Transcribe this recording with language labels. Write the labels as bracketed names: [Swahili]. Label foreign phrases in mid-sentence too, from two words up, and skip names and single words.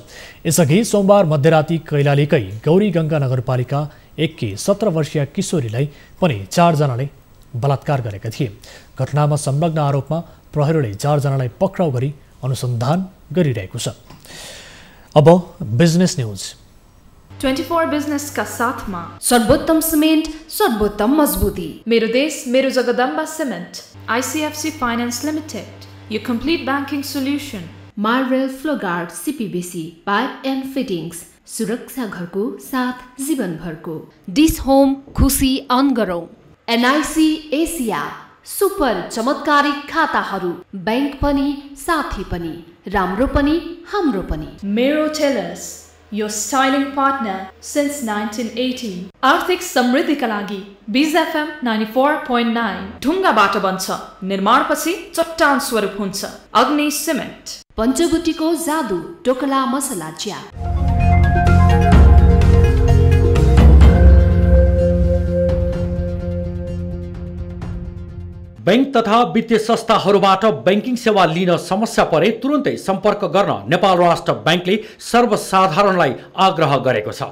[Nepali] यसअघि सोमबार मध्यराती कैलालीकै गौरीगङ्गा नगरपालिका 1 की 17 वर्षीय किशोरीलाई पनि 4 जनाले बलात्कार गरेका थिए। घटनामा संलग्न आरोपमा प्रहरीले 4 जनालाई पक्राउ गरी अनुसन्धान गरिरहेको छ। अब बिजनेस न्यूज। [Hindi] 24 बिजनेस का साथ में सर्वोत्तम सीमेंट, सर्वोत्तम मजबूती। [Nepali] मेरो देश मेरो जगदम्बा सीमेंट, ICFC फाइनेंस लिमिटेड, [English] your complete banking solution। [Nepali] मार्वेल फ्लोगार्ड CPVC पाइप एंड फिटिंग्स, सुरक्षा घरको साथ जीवन भरको। डिस होम खुशी अन गरौँ। NIC एसिया सुपर चमत्कारिक खाताहरू, बैंक पनि साथी पनि, राम्रो पनि हाम्रो पनि। मेरो टेलर्स, [English] your styling partner since 1980। [Nepali] आर्थिक समृद्धिका लागि बीज FM 94.9। ढुङ्गाबाट बन्छ, निर्माणपछि चट्टान स्वरूप हुन्छ। अग्नि सिमेन्ट। पञ्चबुटीको जादु टोकला मसला चिया। बैंक तथा वित्तीय संस्थाहरूबाट बैंकिङ सेवा लिन समस्या परे तुरुन्तै सम्पर्क गर्न नेपाल राष्ट्र बैंकले सर्वसाधारणलाई आग्रह गरेको छ।